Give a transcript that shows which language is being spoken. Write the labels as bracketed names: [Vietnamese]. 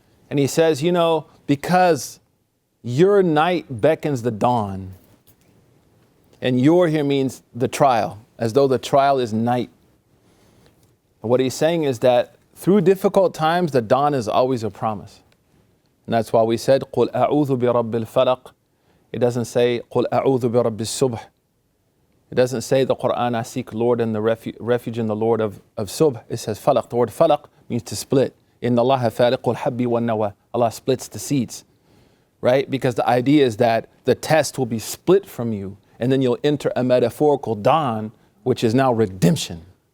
[English] And he says, because your night beckons the dawn. And your here means the trial, as though the trial is night. And what he's saying is that through difficult times, the dawn is always a promise. And that's why we said, [Arabic] قُلْ أَعُوذُ بِرَبِّ الْفَلَقِ. [English] It doesn't say, [Arabic] قُلْ أَعُوذُ بِرَبِّ الصُّبْحِ. [English] It doesn't say the Quran, I seek Lord and the refuge in the Lord of Subh. It says falaq. The word falaq means to split. [Arabic] Inna Allah faliqul habbi wa nawa. [English] Allah splits the seeds. Right? Because the idea is that the test will be split from you, and then you'll enter a metaphorical dawn, which is now redemption.